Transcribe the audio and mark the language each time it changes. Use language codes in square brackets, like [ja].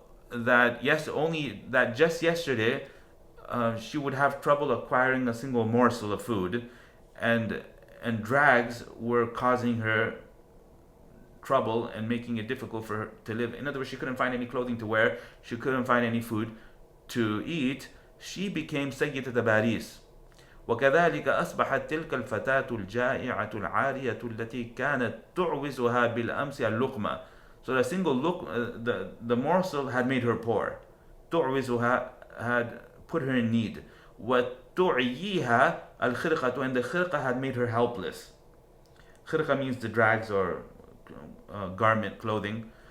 [en] that just yesterday she would have trouble acquiring a single morsel of food, and drags were causing her trouble and making it difficult for her to live. In other words, she couldn't find any clothing to wear, she couldn't find any food to eat. She became سيدة Paris. [ar] وكذلك أصبحت تلك الفتاة الجائعة العارية التي كانت تعوزها بالأمس اللقمة. [en] So the single look, the morsel had made her poor. [ar] تعوزها [en] had put her in need. [ar] وتعييها الخرقة, [en] and the khirqa had made her helpless. Khirqa means the drags or garment, clothing.